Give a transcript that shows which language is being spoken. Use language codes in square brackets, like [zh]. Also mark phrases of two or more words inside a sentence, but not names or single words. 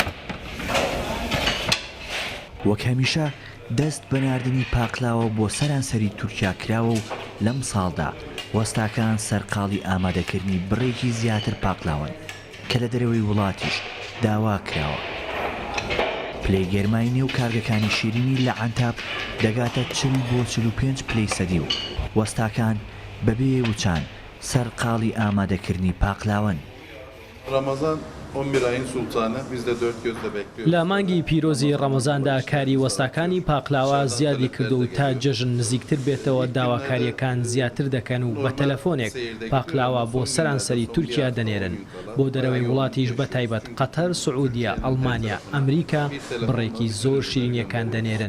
[ckb] وەک هەمیشە دەست بەناردنی پاقلاوە بۆ سەرانسەری تورکیا کراوە و لەم ساڵدا وەستاکان سەرقاڵی ئامادەکردنی بڕێکی زیاتر پاقلاون کە لە دەرەوەی وڵاتیش داوا کراوە. پلەی گەرمای نێو کارگەکانی شیرینی لە عنتاب دەگاتە 40 بۆ 45 پلەی سەدی و وەستاکان بەبێ وچان سەرقاڵی ئامادەکردنی پاقلاون. [tr] Ramazan 11 ayın sultanı, biz de dört gözle bekliyoruz. [ckb] لە مانگی پیرۆزی ڕەمەزاندا کاری وەستاکانی پاقلاوە زیادی کردو و تا جەژن نزیکتر بێتەوە داواکاریەکان زیاتر دەکەن و بە تەلەفۆنێک پاقلاوە بۆ سەرانسەری تورکیا دەنێرن بۆ دەرەوەی وڵاتیش بە تایبەت قەتەر، سعودیا، ئەڵمانیا، ئەمریکا بڕێکی زۆر شیرینیەکان دەنێرن.